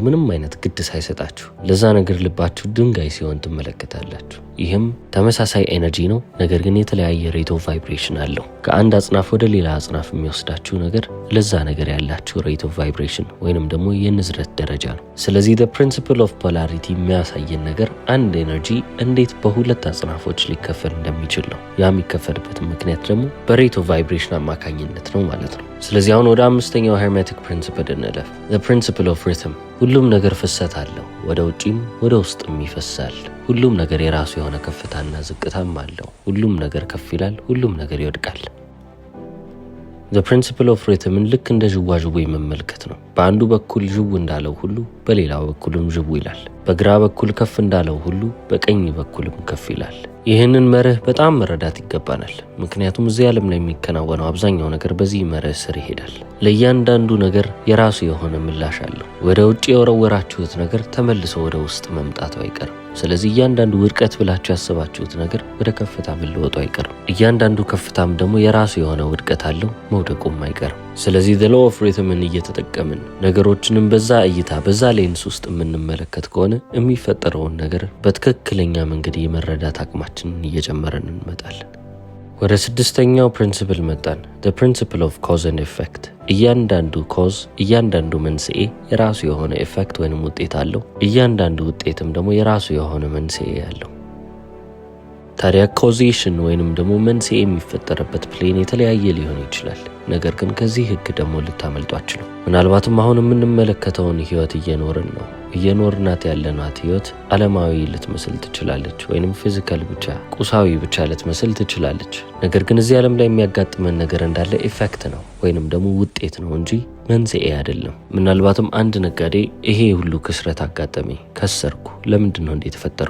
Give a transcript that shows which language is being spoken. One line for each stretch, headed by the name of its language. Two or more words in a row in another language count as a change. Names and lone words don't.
Amharic: ምንም አይነት ግድ ሳይሰጣችሁ ለዛ ነገር ልባችሁ ድንጋይ ሲሆን ትመለከታላችሁ። ይህም ተመሳሳይ ኤነርጂ ነው፣ ነገር ግን የተለያየ
English: rate of vibration
Amharic: አለው። ከአንድ አጽናፍ ወደ ሌላ አጽናፍ የሚወስዳችሁ ነገር ለዛ ነገር ያላችሁ
English: rate of vibration
Amharic: ወይንም ደግሞ የንዝረት ደረጃ ነው። ስለዚህ
English: the principle of polarity
Amharic: የሚያሳየን ነገር አንድ ኤነርጂ እንዴት በሁለት አጽናፎች ሊከፈል እንደሚችል ነው። ያ የሚከፈልበት ምክንያት ደግሞ በሬት ኦፍ ቫይብሬሽን አማካኝነት ነው ማለት ነው። ስለዚህ አሁን ወደ አምስተኛው
English: Hermetic principle
Amharic: እንለፍ።
English: the principle of rhythm።
Amharic: ሁሉም ነገር ፍሰት አለው፣ ወደ ውጪም ወደ ውስጥም ይፈሳል። ሁሉም ነገር የራሱ የሆነ ከፍታና ዝቅታም አለው። ሁሉም ነገር ከፍ ይላል፣ ሁሉም ነገር ይወድቃል።
English: the principle of rhythምን
Amharic: ልክ እንደ ዥዋዥዌ መመልከት ነው። በአንዱ በኩል ዥው እንዳለው ሁሉ በሌላው በኩልም ዥው ይላል። በግራ በኩል ከፍ እንዳለው ሁሉ በቀኝ በኩልም ከፍ ይላል። ይህንን መርህ በጣም መረዳት ይገባናል። ምክንያቱም እዚህ ዓለም ላይ የሚከናወነው አብዛኛው ነገር በዚህ መርህ ስር ይሄዳል። ለእያንዳንዱ ነገር የራሱ የሆነ ምላሽ አለው። ወደ ውጭ የወረወራችሁት ነገር ተመልሶ ወደ ውስጥ መምጣቱ አይቀርም። ስለዚህ እያንዳንዱ ውድቀት ብላችሁ ያስባችሁት ነገር ወደ ከፍታ መለወጡ አይቀርም። እያንዳንዱ ከፍታም ደግሞ የራሱ የሆነ ውድቀት አለው፣ መውደቁም አይቀርም። ስለዚህ
English: the law of rhythምን
Amharic: እየተጠቀምን ነገሮችንም በዛ እይታ በዛ ሌንስ ውስጥ የምንመለከት ከሆነ የሚፈጠረውን ነገር በትክክለኛ መንገድ የመረዳት አቅማችንን እየጨመረን እንመጣለን። ወደ ስድስተኛው ፕሪንሲፕል መጣን።
English: the principle of cause and effect።
Amharic: እያንዳንዱ ኮዝ እያንዳንዱ መንስኤ የራሱ የሆነ ኢፌክት ወይንም ውጤት አለው። እያንዳንዱ ውጤትም ደግሞ የራሱ የሆነ መንስኤ ያለው። ታዲያ ኮዜሽን ወይንም ደግሞ መንስኤ የሚፈጠርበት ፕሌን የተለያየ ሊሆን ይችላል። ነገር ግን ከዚህ ህግ ደግሞ ልታመልጡ አትችሉም። ምናልባትም አሁን የምንመለከተውን ህይወት እየኖርን ነው። እየኖርናት ያለናት ህይወት ዓለማዊ ልትመስል ትችላለች፣ ወይንም ፊዚካል ብቻ ቁሳዊ ብቻ ልትመስል ትችላለች። ነገር ግን እዚህ ዓለም ላይ የሚያጋጥመን ነገር እንዳለ ኢፌክት ነው ወይንም ደግሞ ውጤት ነው እንጂ መንስኤ አይደለም። ምናልባትም አንድ ነጋዴ ይሄ ሁሉ ክስረት አጋጠመኝ፣ ከሰርኩ፣ ለምንድን ነው እንዴ የተፈጠረው?